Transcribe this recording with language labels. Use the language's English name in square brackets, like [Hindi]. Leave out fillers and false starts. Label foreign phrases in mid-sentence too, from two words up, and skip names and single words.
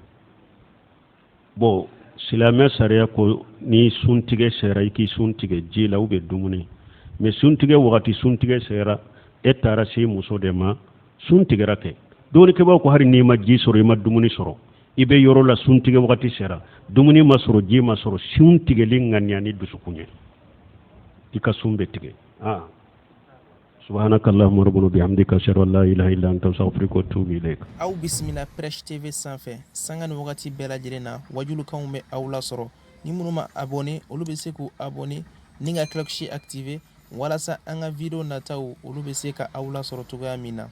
[Bambara] bon silamɛ sariya ko ni suntigɛ sera i k'i suntigɛ ji la [French] ou bien [Bambara] dumuni mais suntigɛ wagati suntigɛ sera e taara se muso de ma suntigɛra kɛ dɔɔnikɛbaaw ko hari n'i ma ji sɔrɔ i ma dumuni sɔrɔ i bɛ yɔrɔ la suntigɛ wagati sera dumuni ma sɔrɔ ji ma sɔrɔ suntigɛli ŋaniya ni dusukun ye i ka sun bɛ tigɛ [Arabic] سبحانك اللهم ربنا بحمدك اشهد ان لا اله الا انت استغفرك واتوب اليك [Bambara] aw bisimila Fresh TV sanfɛ sanga ni wagati bɛɛ lajɛlen na wajulukanw bɛ aw la sɔrɔ ni minnu ma abonné olu bɛ se k'u abonné ni ka [French] cloche activer [Bambara] walasa an ka video nataw olu bɛ se ka aw la sɔrɔ cogoya min na